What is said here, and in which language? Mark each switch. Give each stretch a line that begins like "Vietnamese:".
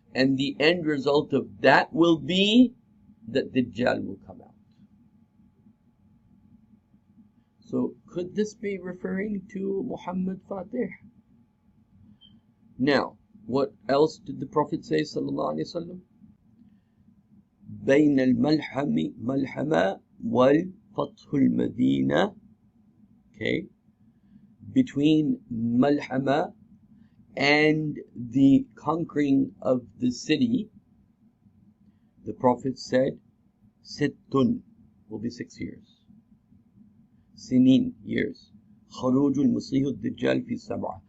English: And the end result of that will be that Dajjal will come out. So could this be referring to Muhammad Fatih? Now, what else did the Prophet say, sallallahu alaihi wasallam?
Arabic: بين الملحمة والفتح المدينة.
English: Okay, between Malhama and the conquering of the city, the Prophet said, Sittun will be 6 years. Sinin, years.
Arabic: Kharujul Masihud Dajjal fi 7.